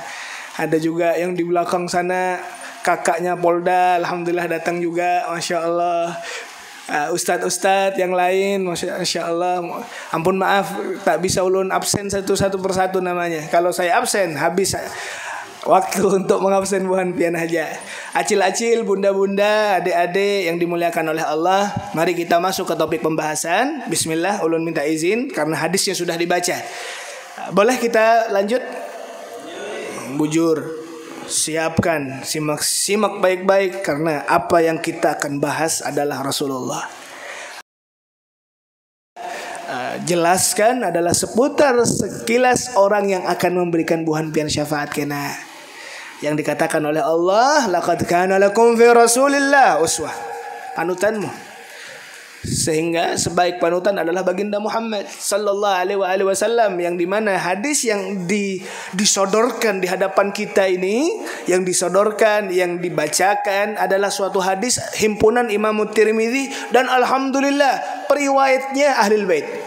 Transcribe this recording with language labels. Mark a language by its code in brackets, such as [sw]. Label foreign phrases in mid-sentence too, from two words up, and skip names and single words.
[id] Ada juga yang di belakang sana kakaknya Polda, alhamdulillah datang juga, [ar] masya Allah. [id] Ustadz yang lain, [ar] masya Allah. [id] Ampun maaf, tak bisa ulun absen satu persatu namanya. Kalau saya absen, habis waktu untuk mengabsen buhan pian aja. Acil-acil, bunda-bunda, adik-adik yang dimuliakan oleh Allah, mari kita masuk ke topik pembahasan. Bismillah, ulun minta izin karena hadisnya sudah dibaca. Boleh kita lanjut? Bujur, siapkan, simak baik-baik karena apa yang kita akan bahas adalah Rasulullah. Jelaskan adalah seputar sekilas orang yang akan memberikan buhan pian syafaat kena. Yang dikatakan oleh Allah, [ar] laqad kana lakum fi Rasulillah uswah, [id] panutanmu. Sehingga sebaik panutan adalah baginda Muhammad [ar] sallallahu alaihi wasallam, [id] yang dimana hadis yang disodorkan di hadapan kita ini, yang disodorkan, yang dibacakan adalah suatu hadis himpunan Imam Tirmidzi, dan alhamdulillah periwayatnya Ahlul Bait.